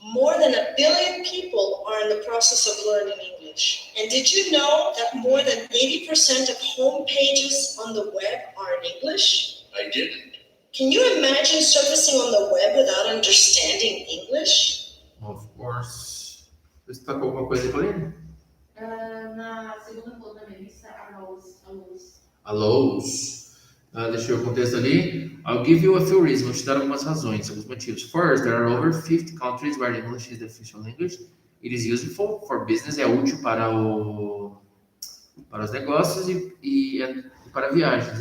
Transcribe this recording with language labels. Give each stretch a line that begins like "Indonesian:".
English: more than 1 billion people are in the process of learning English. And did you know that more than 80% of home pages on the web are in English? I didn't. Can you imagine surfacing on the web without understanding English? Of course.
Portuguese: Você destacou alguma coisa aí, Pauline? Na segunda coluna da lista, alôs. Alôs. Deixa eu ver o contexto ali.
English: I'll give you a few reasons.
Portuguese: Vou te dar algumas razões, alguns motivos.
English: First, there are over 50 countries where English is the official language. It is useful for business.
Portuguese: É útil para os negócios e para viagens.